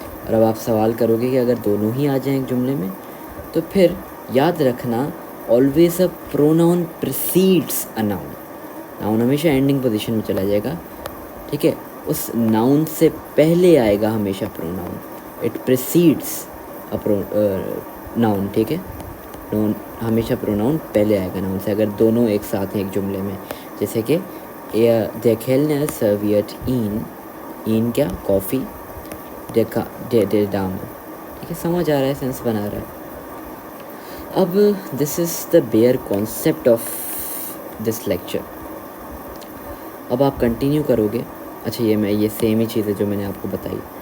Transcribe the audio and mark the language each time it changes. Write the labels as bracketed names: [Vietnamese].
[Hindi] और अब आप सवाल करोगे कि अगर दोनों ही आ जाएं एक जुमले में, तो फिर याद रखना [English] Always a pronoun precedes a noun. [Hindi] Noun हमेशा एंडिंग पोजीशन में चला जाएगा. ठीक है, उस नाउन से पहले आएगा हमेशा pronoun. [English] It precedes a noun. [Hindi] ठीक है, नाउन हमेशा प्रोनाउन पहले आएगा नाउन से, अगर दोनों एक साथ हैं एक जुमले में. जैसे कि [German] der Kellner serviert ihn [Hindi] क्या? कॉफ़ी. [German] der Dame. [Hindi] ठीक है, समझ आ रहा है, सेंस बना रहा है. अब [English] This is the bare concept of this lecture. [Hindi] अब आप कंटिन्यू करोगे. अच्छा, ये सेम ही चीज़ है जो मैंने आपको बताई.